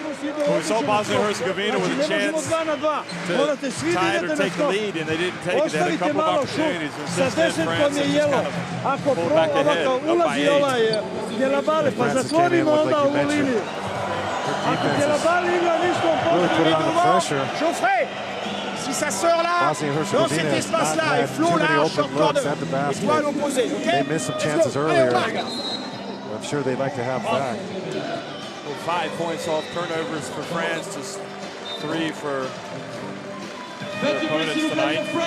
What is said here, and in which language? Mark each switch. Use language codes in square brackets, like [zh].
[en] We saw Bosnia-Herzegovina with a chance to tie it or take the lead, and they didn't take it. They had a couple of opportunities, and since then France has just kind of pulled back ahead, up by 8. France came in with, like you mentioned, their defense really put it under pressure. [fr] Si ça sort là, dans cet espace-là, et Flo là, short corner, étoile opposée, ok? [en] They missed some chances earlier. I'm sure they'd like to have back. 5 points off turnovers for France, just 3 for their opponents tonight.